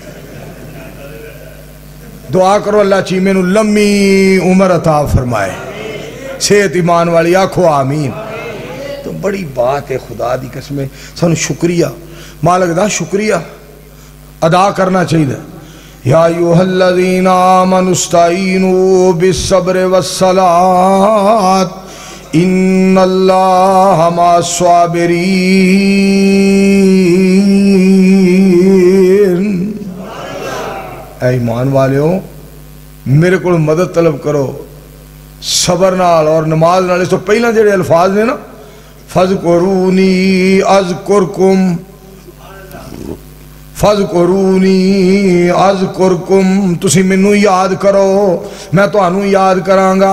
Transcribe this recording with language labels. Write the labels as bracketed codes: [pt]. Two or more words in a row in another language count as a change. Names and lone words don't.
[pa] دعا کرو اللہ چیمے نوں لمی عمر عطا فرمائے، صحت ایمان والی، آکھو آمین. [ur] تو بڑی بات ہے, [pa] خدا دی قسم سانوں شکریہ، مالک دا شکریہ [ur] ادا کرنا چاہیے. [ar] يا أيها الذين آمنوا استعينوا بالصبر والصلاة إن الله مع الصابرين. [pa] اے ایمان والیو [ur] میرے کو مدد طلب کرو [pa] صبر نال اور نماز نال. اس توں پہلاں جیہڑے الفاظ نے نا, [ar] فاذكروني أذكركم، فاذكروني أذكركم, [pa] تسی مینوں یاد کرو میں تہانوں یاد کراں گا.